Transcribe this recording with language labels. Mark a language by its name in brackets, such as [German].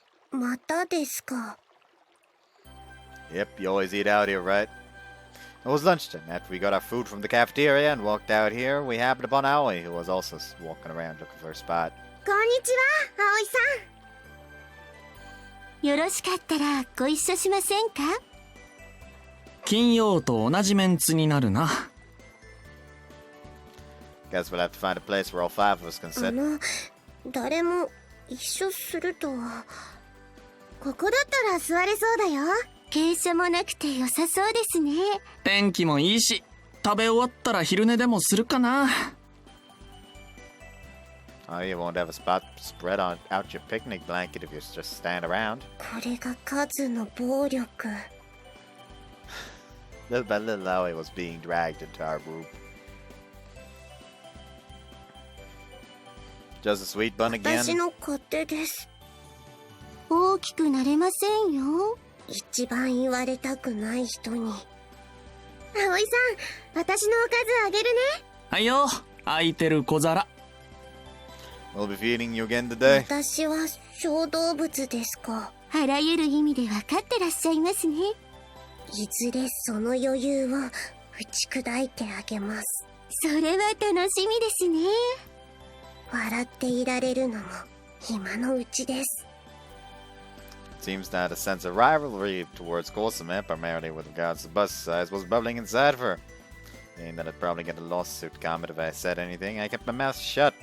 [Japanese] またですか。 [English] Yep, you always eat out here, right? It was lunchtime. After we got our food from the cafeteria and walked out here, we happened upon Aoi, who was also walking around looking for a spot. [Japanese] こんにちは、葵さん。よろしかったらご一緒しませんか？金曜と同じメンツになるな。 [English] Guess we'll have to find a place where all five of us can sit. [Japanese] 誰も一緒するとは。ここだったら座れそうだよ。傾斜もなくて良さそうですね。天気もいいし、食べ終わったら昼寝でもするかな。 [English] Oh, you won't have a spot to spread out your picnic blanket if you just stand around. [Japanese] これが数の暴力。 [English] Little by little, Aoi was being dragged into our group. Just a sweet bun [Japanese] 私 [English] again? [Japanese] の勝手です。大きくなれませんよ。一番言われたくない人に。葵さん、私のおかずあげるね。はいよ、空いてる小皿。 [English] We'll be feeding you again today. [Japanese] 私は小動物ですか。あらゆる意味で分かってらっしゃいますね。いずれその余裕を打ち砕いてあげます。それは楽しみですね。笑っていられるのも今のうちです。 [English] Seems that a sense of rivalry towards Kosame, primarily with regards to bus size, was bubbling inside of her. Meaning that I'd probably get a lawsuit comment if I said anything, I kept my mouth shut.